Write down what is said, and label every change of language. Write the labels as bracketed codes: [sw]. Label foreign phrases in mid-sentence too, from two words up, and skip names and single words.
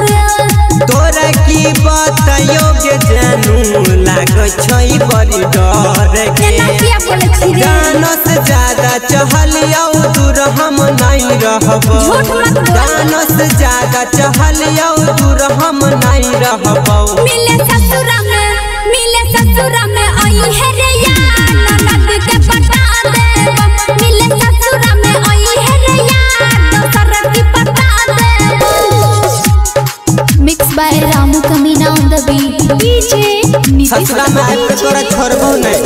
[anp] तोरा की बतइयो के जानू लागे छई बड़ी डर के। क्या बोले छी रे जानो से ज्यादा चहलियो दूर हम नहीं रहबो। [hi] झूठ मत बोल। [anp] जानो से ज्यादा चहलियो दूर हम नहीं रहबो। मिले ससुरा में आई है रे यार ननद के पटा देबो। मिले ससुरा में आई है रे यार दोसर की पटा देबो। [en] Mix by Ramu Kamina on the beat. डीजे [anp] ससुरा में आके तोरा छोड़बो नहीं।